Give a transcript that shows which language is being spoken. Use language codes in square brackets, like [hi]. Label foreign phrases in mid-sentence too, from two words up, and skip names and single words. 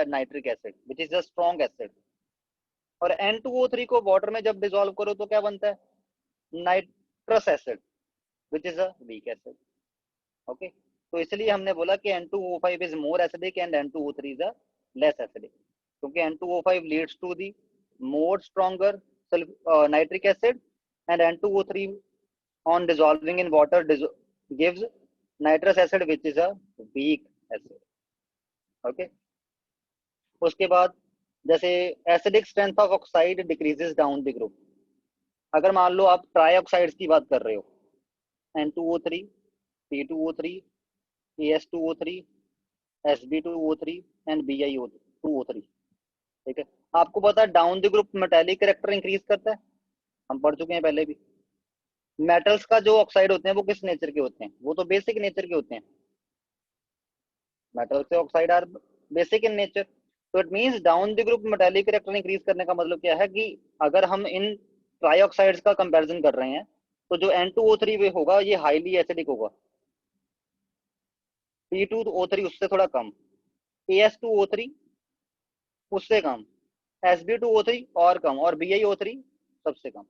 [en] nitric acid which is a strong acid. [hi] और N2O3 को वाटर में जब डिजोल्व करो तो क्या बनता है? [en] nitrous acid which is a weak acid. ओके, [hi] तो इसलिए हमने बोला कि [en] N2O5 is more acidic and N2O3 is a less acidic, क्योंकि N2O5 leads to the more stronger nitric acid, एंड N2O3 on dissolving in water gives nitrous acid which is a weak acid। ओके, [hi] उसके बाद जैसे [en] acidic strength of oxide decreases down the group. [hi] अगर मान लो आप [en] tri oxides [hi] की बात कर रहे हो, [en] N2O3, P2O3, AS2O3, SB2O3 एंड BiO2O3, [hi] ठीक है, आपको पता है [en] down the group metallic character increase [hi] करता है, हम पढ़ चुके हैं पहले भी। मेटल्स का जो ऑक्साइड होते हैं वो किस नेचर के होते हैं? वो तो [en] basic nature [hi] के होते हैं, [en] metal's oxide are basic in nature. [hi] तो [en] it means down the group metallic character increase [hi] करने का मतलब क्या है कि अगर हम इन ट्राईऑक्साइड्स का कंपैरिजन कर रहे हैं, तो जो N2O3 होगा ये [en] highly acidic [hi] होगा, P2O3 उससे थोड़ा कम, AS2O3 उससे कम, SB2O3 और कम, और BiO3 सबसे कम।